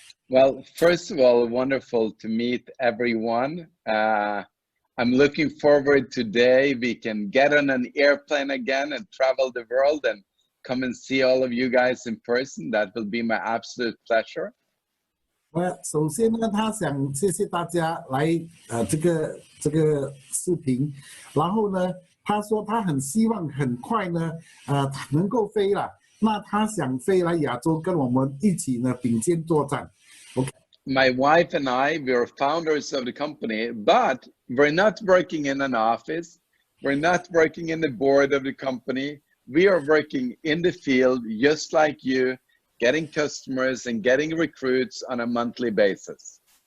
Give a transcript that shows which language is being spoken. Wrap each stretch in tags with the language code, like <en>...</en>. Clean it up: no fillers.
<en>Well, first of all, wonderful to meet everyone. I'm looking forward today we can get on an airplane again and travel the world and come and see all of you guys in person. That will be my absolute pleasure.</en> <zh>首先呢，他想谢谢大家来这个视频，然后呢，他说他很希望很快呢能够飞了，那他想飞来亚洲跟我们一起呢并肩作战。</zh> <en>Okay. My wife and I, we're founders of the company, but we're not working in an office. We're not working in the board of the company. We are working in the field, just like you, getting customers and getting recruits on a monthly basis.</en>